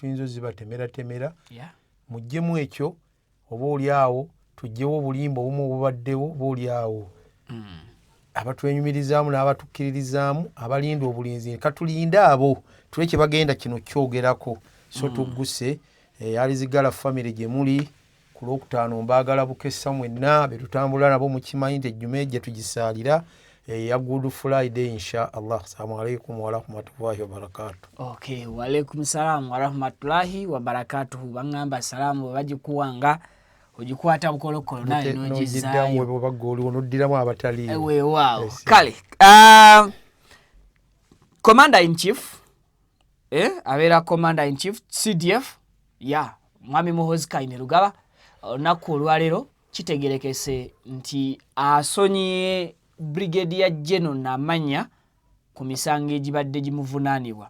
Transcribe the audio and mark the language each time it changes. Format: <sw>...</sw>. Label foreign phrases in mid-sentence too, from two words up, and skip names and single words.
<lg>tuyinza ozibatemeratemera muggyemu ekyo oba oli awo tuggyewo obulimba obumu obubaddewo oba oli awo abatwenyumirizaamu n'abatukkiririzaamu abalinda obulinzi katulinda abo tuleke bagenda kino kyogerako so tugguse alizigala family gye muli ku Lwokutaano mbaagala bukessa mwenna be tutambula nabo mukimanyi nti ejjuma ejja tugisaalira ya Good Friday</lg> <ar>إن شاء الله. السلام عليكم ورحمة الله وبركاته. Okay, وعليكم السلام ورحمة الله وبركاته.</ar> <lg>Bangamba salamu bagikuwanga ojikwata bukolokolo naye nojizaayo no bagoli onoddiramu abatali ewe wow. Kale</lg> <en>Commander in Chief</en> <lg>abera</lg> <en>Commander in Chief</en> <lg>CDF Mwami Muhoozi Kainerugaba olunaku olwaleero kitegerekese nti asonyiye</lg> <en>Brigadier General</en> <lg>Namanya ku misango egibadde gimuvunaanibwa.</lg>